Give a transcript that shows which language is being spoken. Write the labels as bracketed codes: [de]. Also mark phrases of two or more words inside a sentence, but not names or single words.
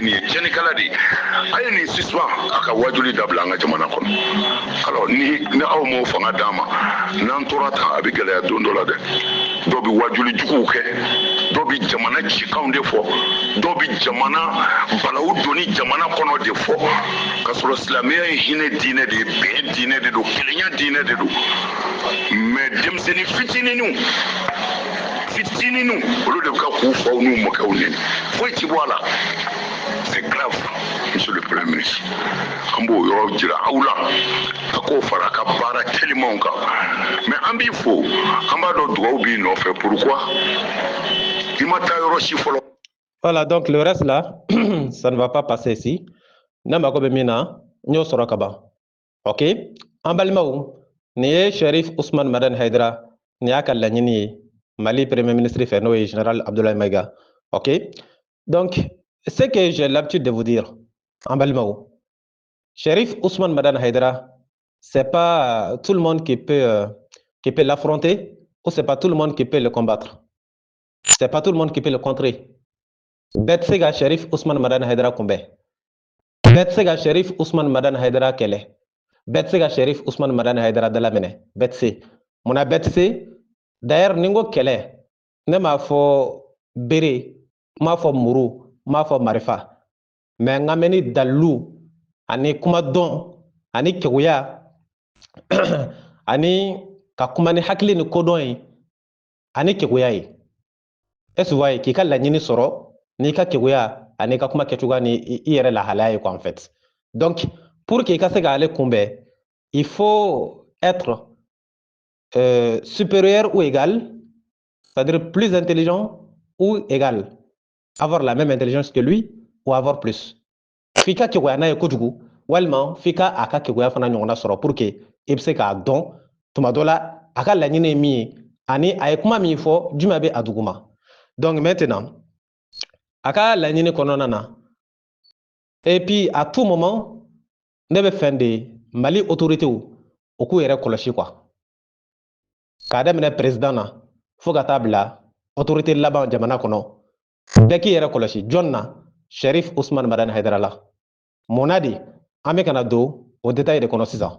[bm] nin ye tiɲɛnikɛla de ye a ye nin suspend a ka wajuli dabila an ka jamana kɔnɔ alors ni aw m'o fanga d'an ma n'an tora tan a bɛ gɛlɛya don dɔ la dɛ dɔw bɛ wajuli juguw kɛ dɔw bɛ jamana cikanw de fɔ dɔw bɛ jamana balawu donni jamana kɔnɔ de fɔ ka sɔrɔ silamɛya ye hinɛ diinɛ de ye bɛn diinɛ de don kelenya diinɛ de don mais denmisɛnnin fitininw olu de bɛ ka k'u faw n'u mɔkɛw nɛni foyi ti bɔ a la [fr] c'est grave monsieur le premier ministre [bm] an b'o yɔrɔ jira aw la a k'o fara a ka baara telimanw kan mais an b'i fo an b'a dɔn dugawu b'i nɔfɛ pourquoi i ma taa yɔrɔ si fɔlɔ. [fr] Voilà, donc le reste là, ça ne va pas passer ici. [bm] Ne mako bɛ min na, n y'o sɔrɔ ka ban. Ok, an balimaw, nin ye Sherif Usman Madani Haidara, nin y'a ka laɲini ye Mali [fr] premier ministre [bm] fɛ n'o ye général Abdoulaye Maiga. [fr] Ok, donc ce que j'ai l'habitude de vous dire, [bm] an balimaw, Sherif Usman Madani Haidara, [fr] c'est pas tout le monde qui peut l'affronter, ou c'est pas tout le monde qui peut le combattre. C'est pas tout le monde qui peut le contrer. [bm] Bɛɛ tɛ se ka Sherif Usman Madani Haidara kunbɛn. Bɛɛ tɛ se ka Sherif Usman Madani Haidara kɛlɛ. Bɛɛ tɛ se ka Sherif Usman Madani Haidara dalaminɛ. Bɛɛ tɛ se. Munna bɛɛ tɛ se? D'ailleurs ni n ko kɛlɛ, ne m'a fɔ bere, n m'a fɔ muru, n m'a fɔ marifa. Mais n ka mɛn ni dalilu, ani kumadɔn, ani keguya, ani ka kuma ni hakili ni kodɔn ye, ani keguya ye. [fr] Est-ce que vous voyez [bm] k'i ka laɲini sɔrɔ n'i ka keguya ani ka kuma kɛcogoya ni i yɛrɛ lahalaya ye [fr] quoi en fait. Donc pour que [bm] i ka se ka ale kunbɛn, [fr] il faut être supérieur ou égal, c'est-à-dire plus intelligent ou égal, avoir la même intelligence que lui ou avoir plus. [bm] F'i ka keguya n'a ye kojugu walima f'i ka a ka keguya fana ɲɔgɔnna sɔrɔ [fr] pour que [bm] i bɛ se k'a dɔn tuma dɔ la a ka laɲini ye min ye ani a ye kuma min fɔ jumɛn bɛ a duguma. [fr] Donc maintenant [bm] a ka laɲini kɔnɔna na [fr] et puis à tout moment [bm] ne bɛ fɛn de Mali autorités u k'u yɛrɛ kɔlɔsi quoi. K'a daminɛ président na fo ka taa bila autorité laban jamana kɔnɔ bɛɛ k'i yɛrɛ kɔlɔsi jɔn na Cherif Ousmane Madani Haidara la. Mun na de an bɛ kana don o détail de kɔnɔ sisan.